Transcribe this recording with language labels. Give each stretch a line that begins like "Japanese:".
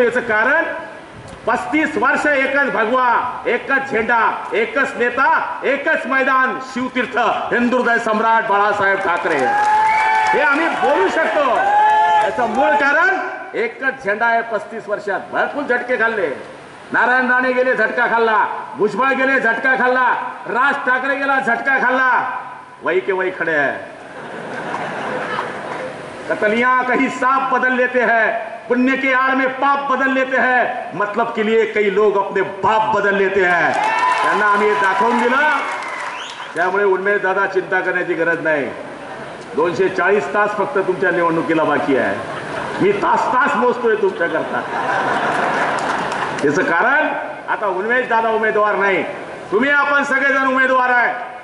Marathi: याचं कारण 35 वर्ष एकच भगवा, एकच झेंडा, एकच नेता, एकच मैदान, शिवतीर्थ हिंदुहृदय सम्राट बाळासाहेब ठाकरे, हे आम्ही बोलू शकतो. याचं मूळ कारण एकच झेंडा आहे. 35 वर्षात भरपूर झटके खाल्ले. नारायण राणे गेले, झटका खाल्ला. भुजबळ गेले, झटका खाल्ला. राज ठाकरे गेला, झटका खाल्ला.
Hindi: वही के वही खड़े हैं. कतलियां कहीं सांप बदल लेते हैं, पुण्य के आड़ में पाप बदल लेते हैं, मतलब के लिए कई लोग अपने बाप बदल लेते हैं.
Marathi: त्यांना आम्ही दाखवून दिलं. त्यामुळे उन्मेष दादा चिंता करण्याची गरज नाही. 240 तास फक्त तुमच्या निवडणुकीला बाकी आहे. मी तास तास मोजतोय तुमच्याकरता. त्याचं कारण आता उन्मेष दादा उमेदवार नाही, तुम्ही आपण सगळेजण उमेदवार आहे.